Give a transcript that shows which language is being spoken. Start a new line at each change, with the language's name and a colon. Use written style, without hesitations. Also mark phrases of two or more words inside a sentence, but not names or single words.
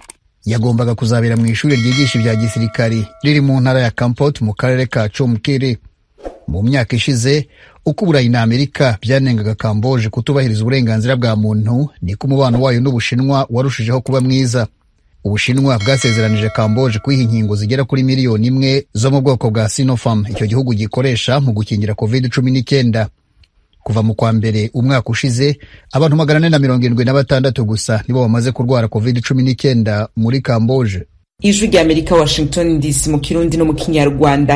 Kinyarwanda: Yagombaga kuzabera mu ishuri ryigisha ibya gisirikare riri mu ntara ya Kampot mu karere ka Chomkere. Mu myaka ishize uko Uburayi na Amerika byanengaga Cambodia kutubahiriza uburenganzira bwa muntu, niko umubano wayo n'Ubushinwa warushijeho kuba mwiza. Ubushinwa bwasezeranije Cambodia kwiha inkingo zigera kuri 1 miliyoni zo mu bwoko bwa Sinopharm icyo gihugu gikoresha mu gukingira COVID-19. Kuva mu kwa mbere umwaka ushize abantu 476 gusa nibo bamaze kurwara COVID-19 muri Cambodia. Ijwi rya Amerika, Washington DC mu Kirundi no mu Kinyarwanda.